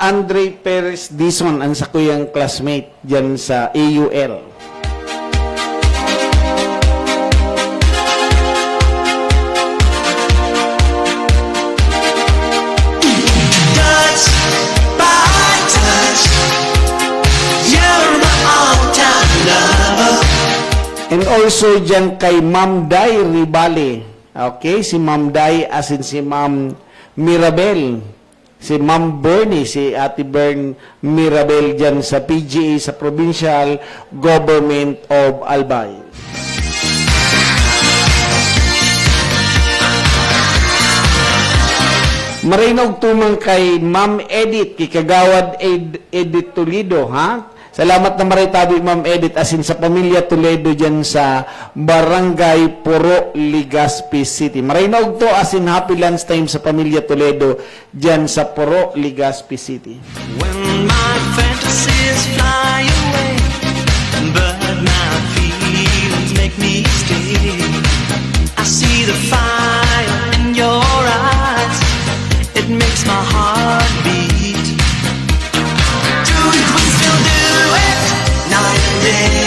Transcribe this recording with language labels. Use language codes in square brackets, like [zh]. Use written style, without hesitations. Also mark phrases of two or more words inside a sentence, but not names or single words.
[bik] Andre Perez Dizon, ang sakuyang classmate dyan sa AUL. [en] Touch by touch. You're my all-time lover. And also [bik] dyan kay [en] Ma'am Day Ribale. Okay? [bik] Si Ma'am Day asin si Ma'am Mirabel. Si Ma'am Bernie, si Ate Bern Mirabel dyan sa PGA, sa Provincial Government of Albay. Marinog tumang kay Ma'am Edith, kikagawad Edith Toledo, ha? Salamat na maritabi, Ma'am Edith, asin sa pamilya Toledo dyan sa Barangay Puro, Legazpi City. Marinog to, asin [en] happy lunchtime [bik] sa pamilya Toledo dyan sa Puro, Legazpi City. [en] When my fantasies fly away, but my feelings make me stay. I see the fire in your eyes. It makes my heart beat. Do it, we still do it, night and day.